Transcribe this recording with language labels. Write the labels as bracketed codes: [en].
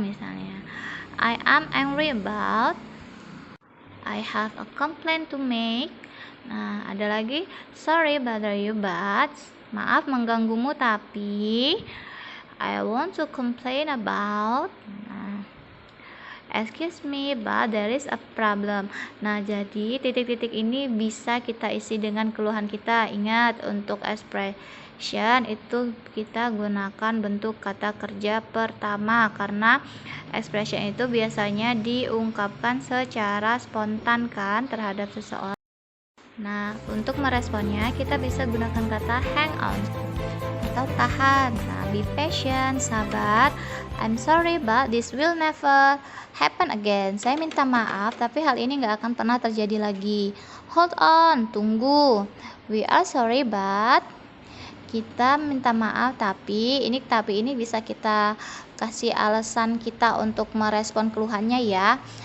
[en] Misalnya I am angry about, I have a complaint to make. [id] Nah, ada lagi [en] sorry bother you, but, [id] maaf mengganggumu tapi, [en] I want to complain about. Nah, excuse me but there is a problem. [id] Nah, jadi titik-titik ini bisa kita isi dengan keluhan kita. Ingat, untuk expression itu kita gunakan bentuk kata kerja pertama, karena expression itu biasanya diungkapkan secara spontan kan terhadap seseorang. Nah, untuk meresponnya kita bisa gunakan kata hang on atau tahan. Nah, [en] be patient, [id] sabar. [en] I'm sorry but this will never happen again. [id] Saya minta maaf tapi hal ini gak akan pernah terjadi lagi. [en] Hold on, [id] tunggu. [en] We are sorry but, [id] kita minta maaf tapi ini bisa kita kasih alasan kita untuk merespon keluhannya ya.